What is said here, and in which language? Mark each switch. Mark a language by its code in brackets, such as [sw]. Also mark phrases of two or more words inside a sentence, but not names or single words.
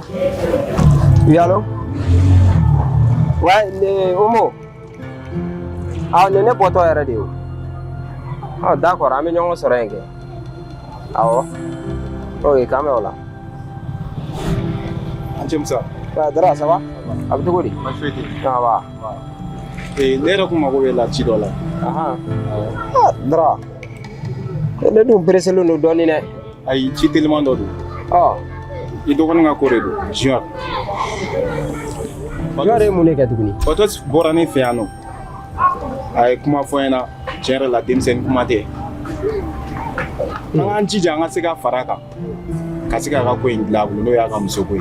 [bm] Yalo ne Omo ne bɔtɔ yɛrɛ de o d'accord an bɛ ɲɔgɔn sɔrɔ yen kɛ awɔ ok k'an bɛ o la an cɛ Musa Dara [fr] ça va [bm] a bɛ cogo di [fr] ça va [bm] ne yɛrɛ kun mago bɛ la ci dɔ la Dara ne dun pereselen don dɔɔnin dɛ ayi ci teliman dɔ don i dɔgɔnin ka ko de don Junior ye mun de kɛ tuguni Batos bɔra ne fɛ yan nɔ a ye kuma fɔ n ɲɛna tiɲɛ yɛrɛ la denmisɛnnin kuma tɛ an k'an jija an ka se ka fara a kan ka se k'a ka ko in dilan a bolo n'o y'a ka muso ko ye